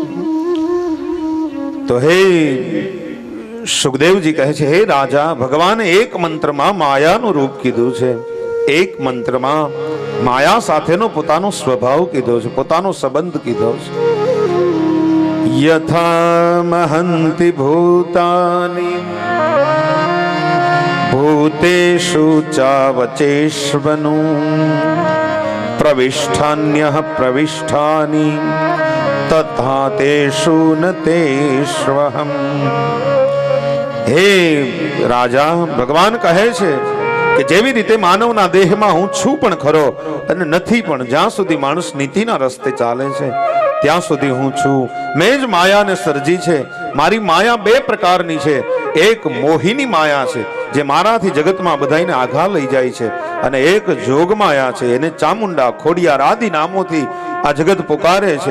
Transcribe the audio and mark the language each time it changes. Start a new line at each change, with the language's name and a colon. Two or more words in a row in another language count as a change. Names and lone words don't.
Gujarati: તો હે સુખદેવજી કહે છે હે રાજા, ભગવાને એક મંત્રમાં માયાનું રૂપ કીધું છે, એક મંત્રમાં માયા સાથેનો પોતાનો સ્વભાવ કીધો છે, પોતાનો સંબંધ કીધો છે.
Sanskrit: यथा महन्ति भूतानि भूतेषु चावचेष्वनु प्रविष्ठान्यः प्रविष्ठानि तथा तेषु न तेष्वहम्। हे राजा,
Gujarati: ભગવાન કહે છે કે જેવી રીતે માનવના દેહમાં હું છું પણ ખરો અને નથી પણ, જ્યાં સુધી માણસ નીતિના રસ્તે ચાલે છે ત્યાં સુધી હું છું. મેં જ માયાને સર્જી છે. મારી માયા બે પ્રકારની છે. એક મોહિની માયા છે જે મારાથી જગતમાં બધાને આઘા લઈ જાય છે, અને એક જોગ માયા છે, એને ચામુંડા, ખોડિયાર આદિ નામોથી આ જગત પુકારે છે.